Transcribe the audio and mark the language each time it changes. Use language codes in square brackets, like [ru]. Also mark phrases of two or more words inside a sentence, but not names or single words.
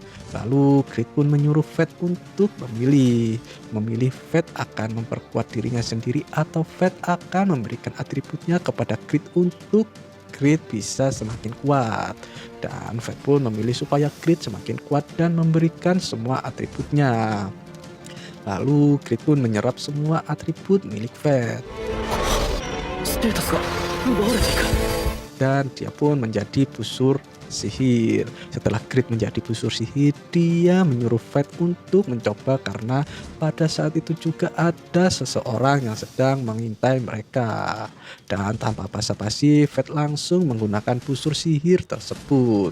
[id] Lalu Gret pun menyuruh Fred untuk memilih Fred akan memperkuat dirinya sendiri atau Fred akan memberikan atributnya kepada Gret untuk Gret bisa semakin kuat. Dan Fred pun memilih supaya Gret semakin kuat dan memberikan semua atributnya. Lalu Gret pun menyerap semua atribut milik Fred. [ja] ステータスが奪われていく。 [id] Dan dia pun menjadi busur sihir. Setelah Gret menjadi busur sihir, dia menyuruh Fred untuk mencoba karena pada saat itu juga ada seseorang yang sedang mengintai mereka. Dan tanpa basa-basi, Fred langsung menggunakan busur sihir tersebut.